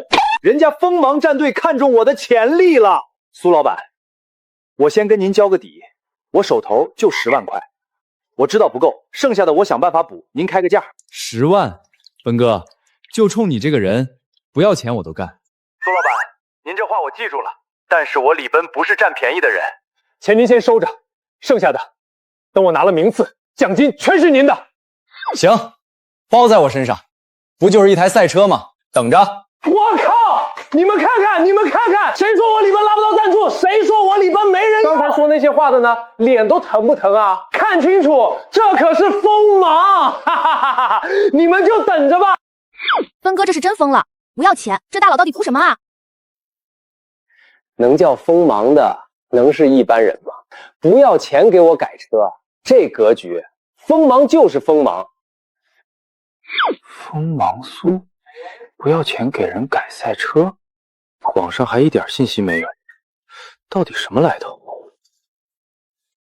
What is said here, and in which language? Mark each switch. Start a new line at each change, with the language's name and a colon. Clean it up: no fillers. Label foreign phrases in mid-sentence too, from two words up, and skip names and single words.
Chinese: 人家鋒芒戰隊看中我的潛力了。蘇老闆，我先跟您交個底，我手頭就10萬塊，我知道不夠，剩下的我想辦法補，您開個價。 10萬，奔哥，就衝你這個人，不要錢我都幹。蘇老闆，您這話我記住了，但是我李奔不是佔便宜的人，錢您先收着，剩下的等我拿了名次，獎金全是您的。行，包在我身上，不就是一台賽車嗎？等着。我靠！你們看看，誰說我李奔拉不到贊助？誰說我李奔沒人？剛才說那些話的呢，臉都疼不疼啊？看清楚，這可是鋒芒！哈哈哈哈！你們就等着吧。奔哥這是真瘋了，不要錢，這大佬到底圖什麼啊？能叫鋒芒的，能是一般人嗎？不要錢給我改車，這格局，鋒芒就是鋒芒。鋒芒蘇，不要錢給人改賽車，網上還一點信息沒有，到底什麼來頭？